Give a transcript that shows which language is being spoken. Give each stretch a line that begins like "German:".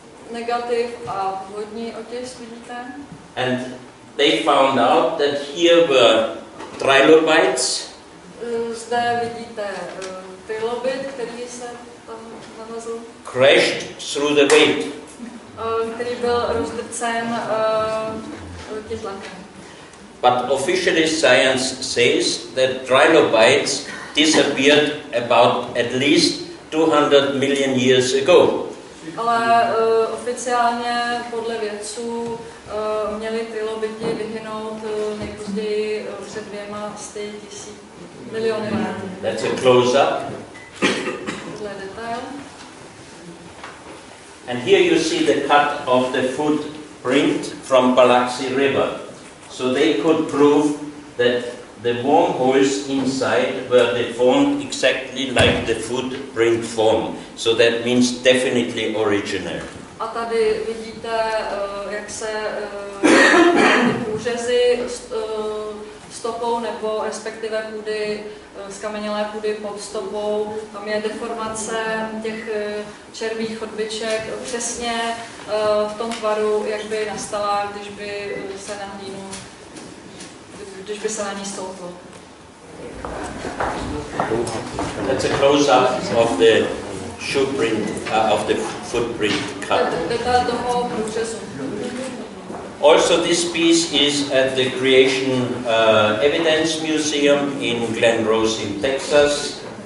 Czech: Negativ a původní otisk, vidíte?
English: And they found out that here were trilobites.
Czech: Zde vidíte trilobit, který se tam nalezl.
English: Crashed through the weight.
Czech: Který byl rozdrcen tím tlakem.
English: But officially science says that trilobites disappeared about at least 200 million years ago.
Czech: Ale oficiálně podle vědců měly trilobiti vyhynout nejpozději před 200 miliony let.
English: That's a close-up.
Czech: Tohle je detail.
English: And here you see the cut of the footprint from Biloxi River. So they could prove that the wormholes inside were deformed exactly like the footprint form. So that means definitely original.
Czech: A tady vidíte, jak se ty průřezy stopou nebo respektive půdy, skamenělé půdy pod stopou, tam je deformace těch červých chodbiček přesně v tom tvaru, jak by nastala, když by se na hlínu, když by se na ní stouplo.
English: That's a close-up of the shoe print, of the footprint cut.
Czech: Detail toho průřezu.
English: Also, this piece is at the Creation Evidence Museum in Glen Rose in Texas.